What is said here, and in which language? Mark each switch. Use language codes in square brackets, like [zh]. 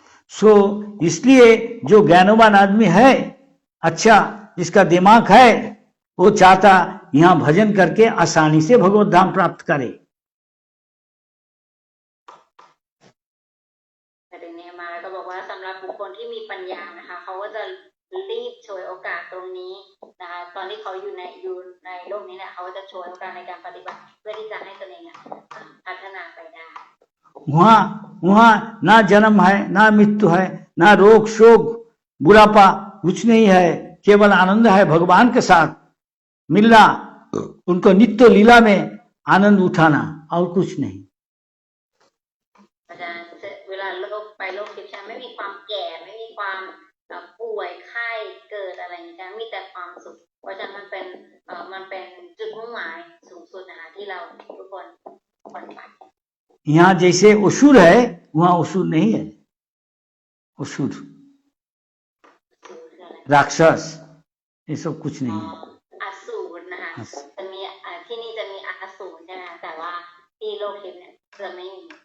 [hi] सो इसलिए जो ज्ञानवान आदमी है, अच्छा जिसका दिमाग है, वो चाहता यहाँ भजन करके आसानी से भगवत धाम प्राप्त करे. [th] แต่ทีนี้มาก็บอกว่าสำหรับบุคคลที่มีปัญญานะคะเขาก็จะรีบฉวยโอกาสตรงนี้นะคะตอนที่เขาอยู่ในโลกนี้เนี่ยเขาจะฉวยโอกาสในการปฏิบัติเพื่อที่จะให้ตนเองพัฒนาไปได้ [hi] वहां ना जन्म है, ना मृत्यु है, ना रोग शोक बुढ़ापा कुछ नहीं है, केवल आनंद है भगवान के साथ मिलना, उनको नित्य लीला में आनंद उठाना और कुछ नहीं. [th] อาจารย์เวลาโลกไปโลกทิพย์ไม่มีความแก่ไม่มีความป่วยไข้เกิดอะไรอย่างนี้มีแต่ความสุขเพราะฉะนั้นมันเป็นจุดมุ่งหมายสูงสุดนะคะที่เราทุกคนควรไป [hi] यहाँ जैसे असुर है, वहां असुर नहीं है. असुर राक्षस ये सब कुछ नहीं है. [th] อสูรนะคะจะมีที่นี่จะมีอสูรใช่ไหมแต่ว่าที่โลกทิพย์เนี่ยจะไม่มี